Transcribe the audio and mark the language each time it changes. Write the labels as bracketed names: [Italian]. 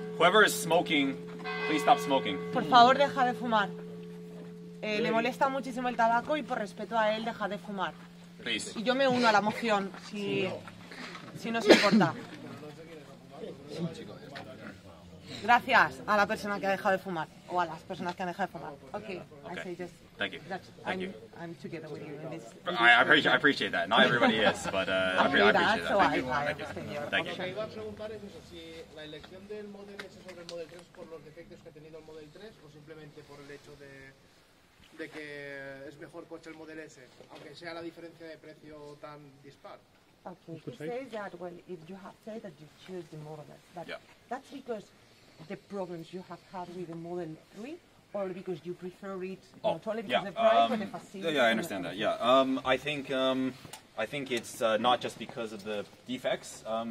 [English] Whoever is smoking, please stop smoking. [Spanish] Por favor, deja de fumar. Le molesta muchísimo el tabaco y por respeto a él, deja de fumar. [English] Please. [Spanish] Y yo me uno a la moción, si no se importa. Gracias a la persona que ha dejado de fumar, o a las personas que han dejado de fumar. [English] Okay. I say just Thank you. I'm together with you in this. I appreciate that. Not everybody is, but I appreciate that. Thank you. [Spanish] Lo que iba a preguntar es eso, si la elección del Model S sobre el Model 3 por los defectos que ha tenido el Model 3 o simplemente por el hecho de que es mejor coche el Model S, aunque sea la diferencia de precio tan dispar. [English] Okay, he says that, well, if you have said that you choose the Model S, that's because the problems you have had with the Model 3, or because you prefer it not only because of the price, but the facility? Yeah, I understand that. Yeah, I think it's not just because of the defects.